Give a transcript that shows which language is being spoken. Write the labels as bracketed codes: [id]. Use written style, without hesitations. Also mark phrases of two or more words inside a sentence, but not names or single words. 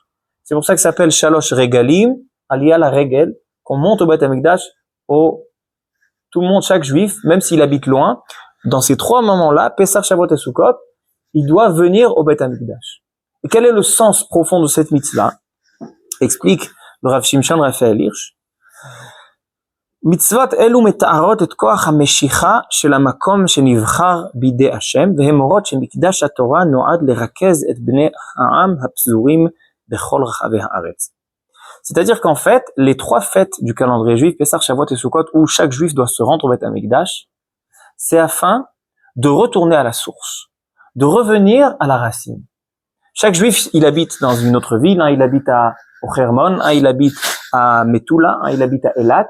[fr] C'est pour ça que ça s'appelle [he] שלוש רגלים, עלייה לרגל, [fr] qu'on monte au Beth Amikdash, tout le monde, chaque juif, même s'il habite loin, dans ces 3 moments-là, Pesach, Shavuot et Sukkot, il doit venir au Beth Amikdash. Et quel est le sens profond de cette mitzvah? Explique le Rav Shimshon Raphaël Hirsch. [he] מצוות אלו מתארות את כוח המשיכה של המקום שנבחר בידי השם, והן אומרות שמקדש התורה נועד לרכז את בני העם הפזורים בכל רחבי הארץ. [fr] C'est-à-dire qu'en fait, les 3 fêtes du calendrier juif, Pesach, Shavuot et Sukkot, où chaque juif doit se rendre au Beth Amikdash, c'est afin de retourner à la source, de revenir à la racine. Chaque juif, il habite dans une autre ville, il habite au Hermon, il habite à Metula, il habite à Elat.